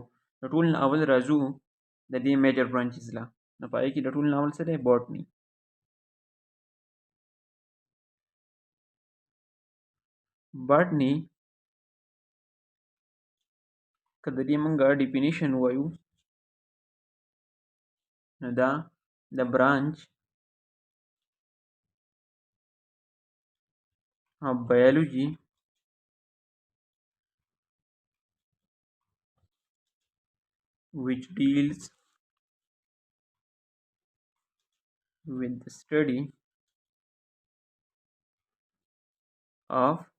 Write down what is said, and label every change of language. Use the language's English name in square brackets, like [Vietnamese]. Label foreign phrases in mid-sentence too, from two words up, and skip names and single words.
[Pashto] د ټول نه اول راځو د دې [English] major branches [Pashto] له، نو په هغې کې د ټول نه اول څه دی باټني. باټني که د دې موږ ډیفینیشن ووایو نو دا د برانچ [English] of biology which deals with the study of